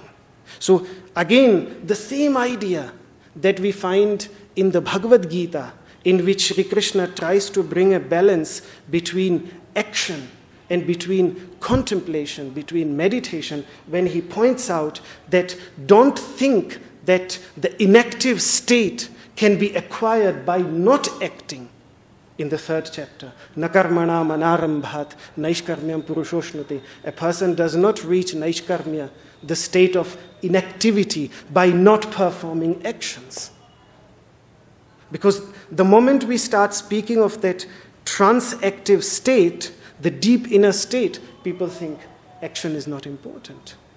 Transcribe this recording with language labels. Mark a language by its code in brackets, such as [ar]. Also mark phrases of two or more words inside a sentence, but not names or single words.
[en] So again, the same idea that we find in the Bhagavad Gita, in which Sri Krishna tries to bring a balance between action and between contemplation, between meditation, when he points out that don't think that the inactive state can be acquired by not acting. In the 3rd chapter, [sa] Nakarmana manarambhat naishkarmyam purushoshnati. [en] A person does not reach naishkarmya, the state of inactivity, by not performing actions. Because the moment we start speaking of that trans-active state, the deep inner state, people think action is not important.